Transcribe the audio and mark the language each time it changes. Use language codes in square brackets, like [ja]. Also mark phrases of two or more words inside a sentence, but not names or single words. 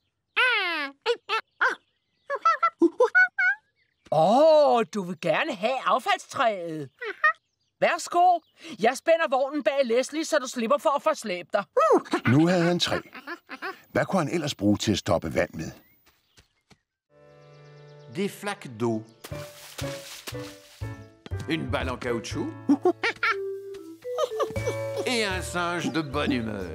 [da] Du vil gerne have affaldstræet. Værsgo. Jeg spænder vognen bag Leslie, så du slipper for at forslæbe dig. Nu havde han træ. Hvad kunne han ellers bruge til at stoppe vand med? [fr] Des flaques d'eau. Une balle en caoutchouc. Et un singe de bonne humeur.